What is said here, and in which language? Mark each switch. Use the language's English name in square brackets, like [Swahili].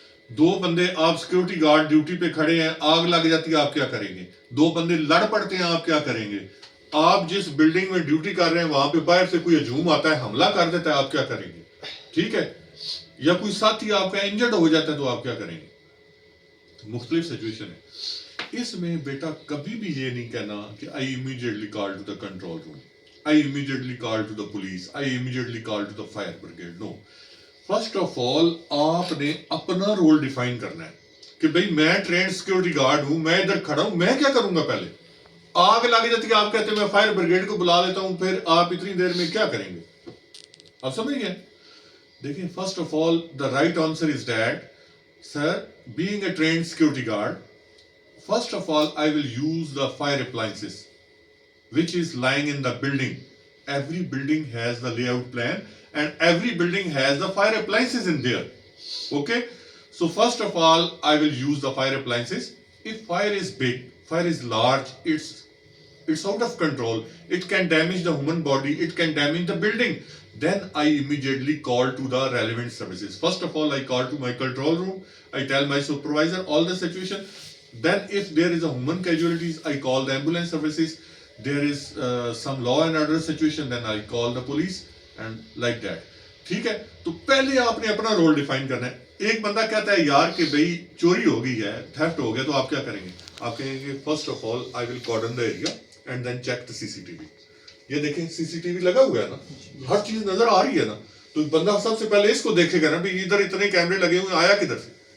[Urdu] 2 بندے آپ security guard duty پہ کھڑے ہیں, آگ لگ جاتی ہے آپ کیا کریں گے. 2 بندے لڑ پڑتے ہیں آپ کیا کریں گے. آپ جس بلڈنگ میں ڈیوٹی کر رہے ہیں وہاں پہ باہر سے کوئی ہجوم آتا ہے, حملہ کر دیتا ہے, آپ کیا کریں گے. ٹھیک ہے, یا کوئی ساتھی آپ کا انجرڈ ہو جاتا ہے تو آپ کیا کریں گے. مختلف سچویشن ہے. اس میں بیٹا کبھی بھی یہ نہیں کہنا کہ [English] I immediately call to the control room, I immediately call to the police, I immediately call to the fire brigade. No. [Urdu] First of all آپ نے اپنا رول ڈیفائن کرنا ہے کہ بھئی میں ٹرینڈ سیکورٹی گارڈ ہوں, میں ادھر کھڑا ہوں, میں کیا کروں گا. پہلے آگ لگ جاتی ہے آپ کہتے ہیں میں فائر بریگیڈ کو بلا لیتا ہوں, پھر آپ اتنی دیر میں کیا کریں گے. آپ سمجھ گئے. دیکھیں [English] First of all the right answer is that sir being a trained security guard, first of all I will use the fire appliances which is lying in the building. Every building has the layout plan and every building has the fire appliances in there. Okay, so first of all I will use the fire appliances. If fire is big, fire is large, it's out of control, it can damage the human body, it can damage the building, then I immediately call to the relevant services. First of all I call to my control room, I tell my supervisor all the situation. Then if there is a human casualties, I call the ambulance services. There is some law and order situation, then I call the police and like that. [Urdu] ٹھیک ہے, تو پہلے آپ نے اپنا role define کرنا ہے. ایک بندہ کہتا ہے یار کہ بھئی چوری ہو گئی ہے, تھیفٹ ہو گیا, تو آپ کیا کریں گے. آپ کہیں گے [English] First of all I will cordon the area and then check the CCTV. [Urdu] یہ دیکھیں CCTV لگا ہوا ہے نا, ہر چیز نظر آ رہی ہے نا, تو بندہ سب سے پہلے اس کو دیکھے گا نا بھئی ادھر اتنے کیمرے لگے ہوئے, آیا کدھر سے.